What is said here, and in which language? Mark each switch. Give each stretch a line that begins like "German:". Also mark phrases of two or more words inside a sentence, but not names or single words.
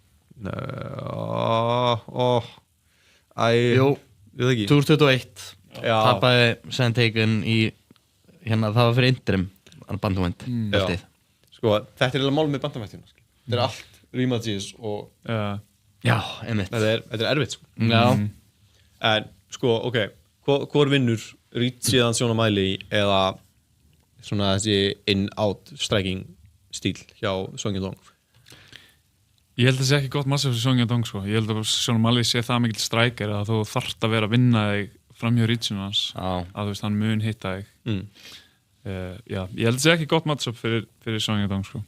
Icelandic: Jú, 2021 tapaði Sandhagen í það var fyrir Interim bandamænt. Sko, þetta er mál með bandamættina. Þetta er allt rematches og já, einmitt. Þetta er erfitt, sko. Já. En sko, ok, hvor vinnur Reed síðan Sean O'Malley eða svona þessi
English: in-out striking
Icelandic: stíl hjá Song Yadong? Ég held að það sé ekki gott massa fyrir Song Yadong, sko. Ég held að Sean O'Malley sé það mikill striker að þú þarft að vera að vinna þig framhjá Reedinu hans, að þú veist, hann mun hitta þig. Ég held að það sé ekki gott matchup fyrir Song Yadong, sko.